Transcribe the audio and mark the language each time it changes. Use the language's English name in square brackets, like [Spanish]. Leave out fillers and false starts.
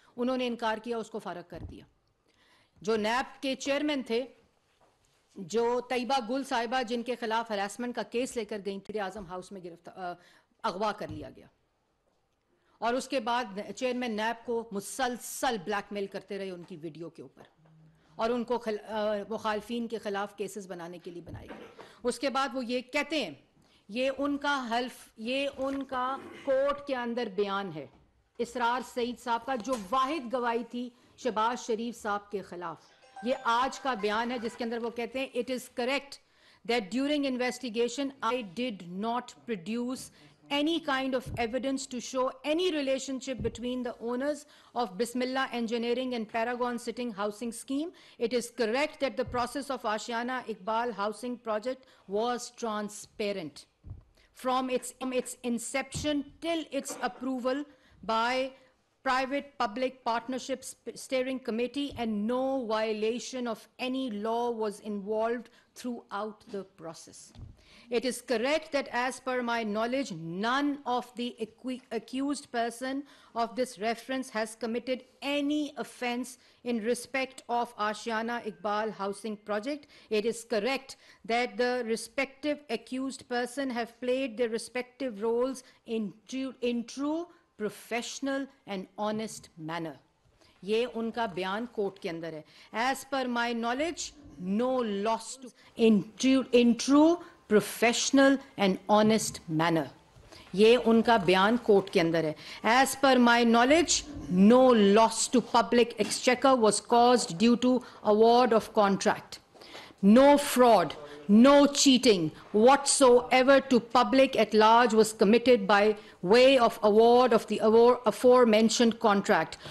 [Urdu] انہوں نے انکار کیا، اس کو فارغ کر دیا. جو نیب کے چیئرمین تھے، جو طیبہ گل صاحبہ جن کے خلاف ہراسمنٹ کا کیس لے کر گئیں تھیں، وزیر اعظم ہاؤس میں اغوا کر لیا گیا، اور اس کے بعد چیئرمین نیب کو مسلسل بلیک میل کرتے رہے ان کی ویڈیو کے اوپر، اور ان کو مخالفین کے خلاف کیسز بنانے کے لیے بنائے گئے. اس کے بعد وہ یہ کہتے ہیں، یہ ان کا حلف، یہ ان کا کورٹ کے اندر بیان ہے اسرار سعید صاحب کا، جو واحد گواہی تھی شہباز شریف صاحب کے خلاف. یہ آج کا بیان ہے جس کے اندر وہ کہتے ہیں [English] "It is correct that during investigation I did not produce any kind of evidence to show any relationship between the owners of Bismillah Engineering and Paragon Sitting Housing Scheme. It is correct that the process of Ashiana Iqbal Housing Project was transparent from its inception till its approval by Private-Public Partnership Steering Committee, and no violation of any law was involved throughout the process. It is correct that as per my knowledge, none of the accused person of this reference has committed any offense in respect of Ashiana Iqbal Housing Project. It is correct that the respective accused person have played their respective roles in true professional and honest manner. [Urdu] یہ ان کا بیان court کے اندر ہے. [English] As per my knowledge, no loss in true professional and honest manner. [Urdu] یہ ان کا بیان court کے اندر ہے. [English] As per my knowledge, no loss to public exchequer was caused due to award of contract. No fraud, no cheating whatsoever to public at large was committed by way of award of the aforementioned contract.